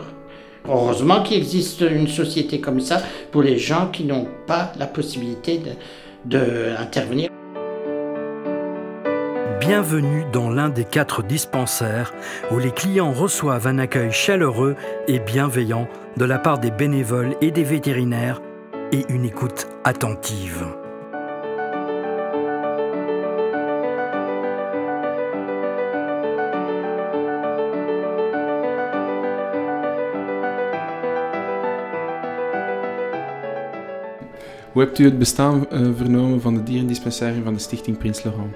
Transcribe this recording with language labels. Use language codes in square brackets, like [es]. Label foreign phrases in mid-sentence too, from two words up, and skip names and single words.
[fr] Heureusement qu'il existe une société comme ça pour les gens qui n'ont pas la possibilité d'intervenir. Bienvenue dans l'un des 4 dispensaires où les clients reçoivent un accueil chaleureux et bienveillant de la part des bénévoles et des vétérinaires et une écoute attentive. [nl] Hoe hebt u het bestaan vernomen van de dierendispensarie van de Stichting Prince Laurent?